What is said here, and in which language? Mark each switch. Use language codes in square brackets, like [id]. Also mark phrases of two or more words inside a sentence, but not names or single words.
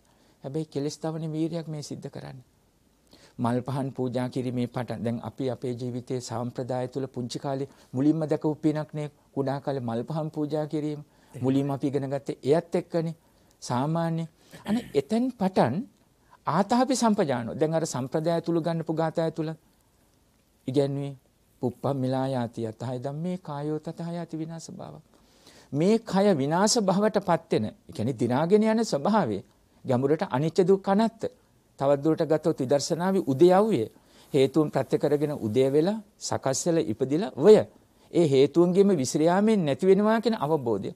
[si] හැබැයි කෙලස් තවන වීරයක් මේ සිද්ධ කරන්නේ. මල් පහන් පූජා කිරීමේ පටන් දැන් අපි අපේ ජීවිතයේ සම්ප්‍රදාය තුල පුංචි කාලේ මුලින්ම දැකපු පිනක් නේ කුඩා කාලේ මල් පහන් පූජා කිරීම. මුලින්ම අපි ඉගෙන ගත්තේ එයත් එක්කනේ. සාමාන්‍ය අනේ එතෙන් පටන් [pi] ආතාපි සම්පජානෝ. [si] දැන් අර සම්ප්‍රදාය තුල ගන්නපු ගාථාය තුල ඉගැන්වුවේ [pi] පුප්පම් මිලායාති යතහයි ධම්මේ කායෝ තතහයති විනාශ භාව. [si] මේ කය විනාශ භවයටපත් වෙන, ඒ කියන්නේ දිනාගෙන යන ස්වභාවය ගැඹුරට [pi] අනිච්ච දුක්ඛ අනාත්ත. [si] තවත් දුරට ගත්තොත් විදර්ශනාවේ උදයව්වේ හේතුන් ප්‍රත්‍ය කරගෙන උදේ වෙලා සකස් වෙලා ඉපදිලා ඔය ඒ හේතුන්ගෙම විසිරයාමෙන් නැති වෙනවා කියන අවබෝධය.